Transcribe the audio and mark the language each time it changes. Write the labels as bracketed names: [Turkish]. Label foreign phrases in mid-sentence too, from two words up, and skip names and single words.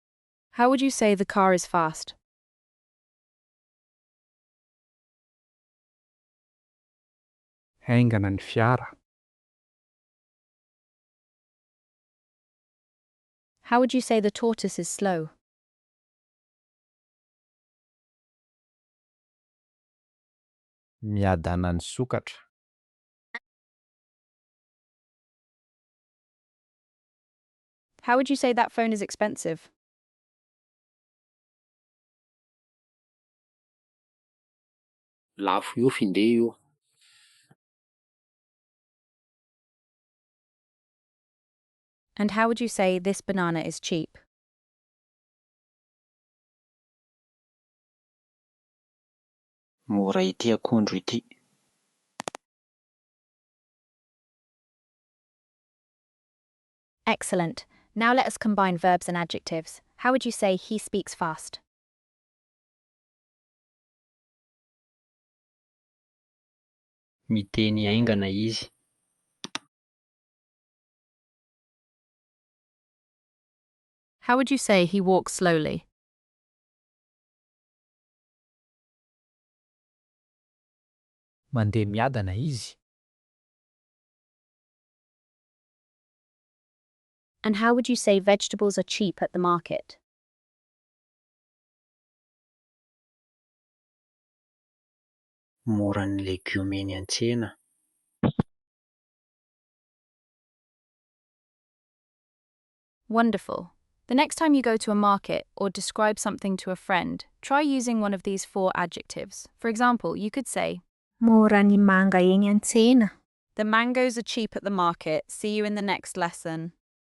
[English] How would you say the car is fast? [Malagasy] Haingana ny fiara. [English] How would you say the tortoise is slow? [Malagasy] Miadana ny sokatra. [English] How would you say that phone is expensive? [Malagasy] Lafo io finday io. [English] And how would you say this banana is cheap? [Malagasy] Mora ity akondro ity. [English] Excellent. Now let us combine verbs and adjectives. How would you say he speaks fast? [Malagasy] Miteny aingana izy. [English] How would you say he walks slowly? [Malagasy] Mandeha miadana izy. [English] And how would you say vegetables are cheap at the market? [Malagasy] Mora ny legioma eny an-tsena. [English] Wonderful. The next time you go to a market or describe something to a friend, try using one of these 4 adjectives. For example, you could say, [Malagasy] Mora ny manga eny an-tsena. [English] the mangoes are cheap at the market. See you in the next lesson.